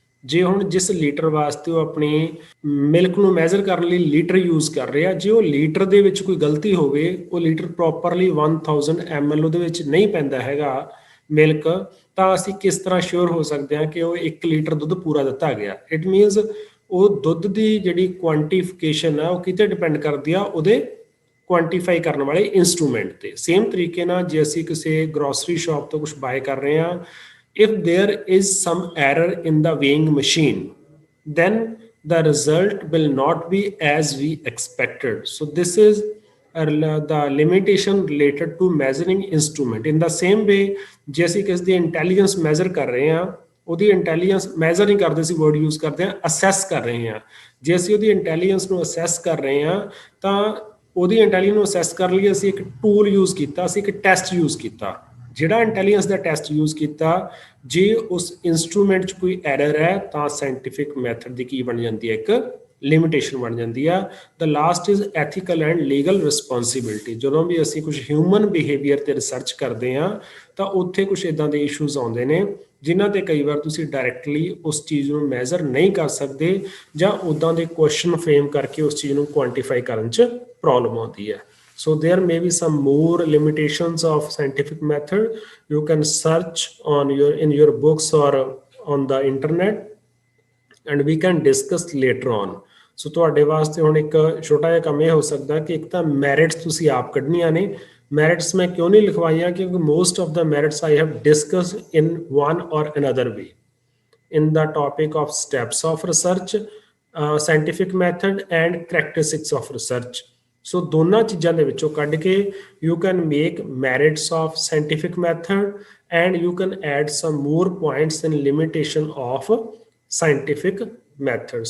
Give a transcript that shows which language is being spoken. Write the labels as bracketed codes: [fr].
[pa] ਜੇ ਹੁਣ ਜਿਸ ਲੀਟਰ ਵਾਸਤੇ ਉਹ ਆਪਣੀ ਮਿਲਕ ਨੂੰ ਮੈਜ਼ਰ ਕਰਨ ਲਈ ਲੀਟਰ ਯੂਜ਼ ਕਰ ਰਿਹਾ, ਜੇ ਉਹ ਲੀਟਰ ਦੇ ਵਿੱਚ ਕੋਈ ਗਲਤੀ ਹੋਵੇ, ਉਹ ਲੀਟਰ ਪ੍ਰੋਪਰਲੀ 1000 ml ਉਹਦੇ ਵਿੱਚ ਨਹੀਂ ਪੈਂਦਾ ਹੈਗਾ ਮਿਲਕ, ਤਾਂ ਅਸੀਂ ਕਿਸ ਤਰ੍ਹਾਂ ਸ਼ੋਰ ਹੋ ਸਕਦੇ ਹਾਂ ਕਿ ਉਹ 1 ਲੀਟਰ ਦੁੱਧ ਪੂਰਾ ਦਿੱਤਾ ਗਿਆ। ਇਟ ਮੀਨਸ ਉਹ ਦੁੱਧ ਦੀ ਜਿਹੜੀ ਕੁਆਂਟੀਫਿਕੇਸ਼ਨ ਆ ਉਹ ਕਿਤੇ ਡਿਪੈਂਡ ਕਰਦੀ ਆ ਉਹਦੇ ਕੁਆਂਟੀਫਾਈ ਕਰਨ ਵਾਲੇ ਇੰਸਟਰੂਮੈਂਟ ਤੇ। ਸੇਮ ਤਰੀਕੇ ਨਾਲ ਜੇ ਅਸੀਂ ਕਿਸੇ ਗਰੋਸਰੀ ਸ਼ਾਪ ਤੋਂ ਕੁਝ ਬਾਏ ਕਰ ਰਹੇ ਹਾਂ, [en] if there is some error in the weighing machine, then the result will not be as we expected. So this is the limitation related to measuring instrument. In the same way, [pa] ਜੇ ਅਸੀਂ ਕਿਸ ਦੀ intelligence measure ਕਰ ਰਹੇ ਹਾਂ, ਉਹਦੀ intelligence measure ਨਹੀਂ ਕਰਦੇ ਸੀ, word use ਕਰਦੇ ਹਾਂ, ਅਸੈਸ ਕਰ ਰਹੇ ਹਾਂ। ਜੇ ਅਸੀਂ ਉਹਦੀ ਇੰਟੈਲੀਜੈਂਸ ਨੂੰ ਅਸੈਸ ਕਰ ਰਹੇ ਹਾਂ, ਤਾਂ ਉਹਦੀ ਇੰਟੈਲੀਜੈਂਸ ਨੂੰ ਅਸੈਸ ਕਰਨ ਲਈ ਅਸੀਂ ਇੱਕ ਟੂਲ ਯੂਜ਼ ਕੀਤਾ, ਅਸੀਂ ਇੱਕ ਟੈਸਟ ਯੂਜ਼ ਕੀਤਾ। ਜਿਹੜਾ ਇੰਟੈਲੀਜੈਂਸ ਦਾ ਟੈਸਟ ਯੂਜ਼ ਕੀਤਾ, ਜੇ ਉਸ ਇੰਸਟਰੂਮੈਂਟ 'ਚ ਕੋਈ ਐਰਰ ਹੈ ਤਾਂ ਸਾਇੰਟੀਫਿਕ ਮੈਥਡ ਦੀ ਕੀ ਬਣ ਜਾਂਦੀ ਹੈ, ਇੱਕ ਲਿਮਿਟੇਸ਼ਨ ਬਣ ਜਾਂਦੀ ਆ। [en] The last is ethical and legal responsibility. [pa] ਜਦੋਂ ਵੀ ਅਸੀਂ ਕੁਝ ਹਿਊਮਨ ਬਿਹੇਵੀਅਰ ਤੇ ਰਿਸਰਚ ਕਰਦੇ ਹਾਂ ਤਾਂ ਉੱਥੇ ਕੁਝ ਇੱਦਾਂ ਦੇ ਇਸ਼ੂਜ਼ ਆਉਂਦੇ ਨੇ ਜਿਨ੍ਹਾਂ ਤੇ ਕਈ ਵਾਰ ਤੁਸੀਂ ਡਾਇਰੈਕਟਲੀ ਉਸ ਚੀਜ਼ ਨੂੰ ਮੈਜ਼ਰ ਨਹੀਂ ਕਰ ਸਕਦੇ, ਜਾਂ ਉੱਦਾਂ ਦੇ ਕੁਐਸਚਨ ਫਰੇਮ ਕਰਕੇ ਉਸ ਚੀਜ਼ ਨੂੰ ਕੁਆਂਟੀਫਾਈ ਕਰਨ 'ਚ ਪ੍ਰੋਬਲਮ ਆਉਂਦੀ ਹੈ। [en] So there may be some more limitations of scientific method. You can search in your books or on the internet, and we can discuss later on. [pa] So ਤੁਹਾਡੇ ਵਾਸਤੇ ਹੁਣ ਇੱਕ ਛੋਟਾ ਜਿਹਾ ਕੰਮ ਇਹ ਹੋ ਸਕਦਾ ਕਿ ਇੱਕ ਤਾਂ ਮੈਰਿਟਸ ਤੁਸੀਂ ਆਪ ਕੱਢਣੀਆਂ ਨੇ। ਮੈਰਿਟਸ ਮੈਂ ਕਿਉਂ ਨਹੀਂ ਲਿਖਵਾਈਆਂ, ਕਿਉਂਕਿ [en] Most of the merits I have discussed in one or another way in the topic of steps of research, scientific method and characteristics of research. [pa] ਸੋ ਦੋਨਾਂ ਚੀਜ਼ਾਂ ਦੇ ਵਿੱਚੋਂ ਕੱਢ ਕੇ [en] you can make merits of scientific method and you can add some more points and limitation of scientific method.